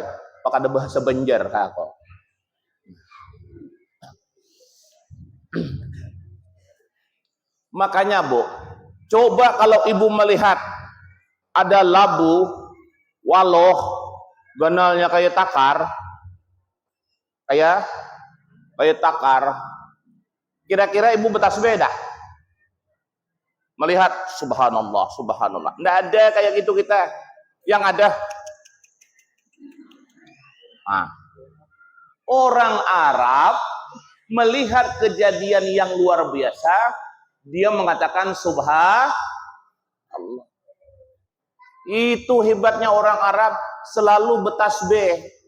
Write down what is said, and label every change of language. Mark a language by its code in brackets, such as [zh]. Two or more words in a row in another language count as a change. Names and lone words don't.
[id] Pakai ada bahasa Banjar kak aku. Makanya Bu, coba kalau ibu melihat ada labu, waloh, ganalnya kayak takar, kayak takar. Kira-kira ibu bertasbih dah? Melihat subhanallah, subhanallah. Nggak ada kayak gitu kita. Yang ada orang Arab melihat kejadian yang luar biasa, dia mengatakan subhanallah. Itu hebatnya orang Arab, selalu bertasbih.